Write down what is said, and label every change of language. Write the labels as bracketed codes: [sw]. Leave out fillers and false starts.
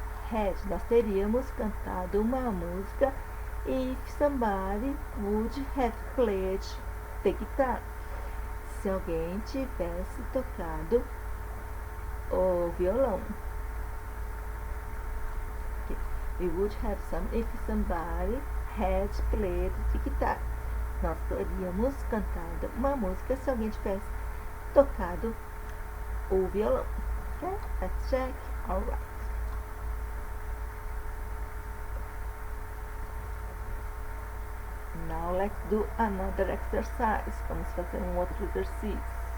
[pt] had, nós teríamos cantado uma música, [en] if somebody would have played the guitar, [pt] se alguém tivesse tocado o violão. [en] Okay. We would have some if somebody had played the guitar. [pt] Nós teríamos cantado uma música se alguém tivesse tocado o violão. [en] Okay? Let's check. All right. Now let's do another exercise. [pt] Vamos fazer um outro exercício.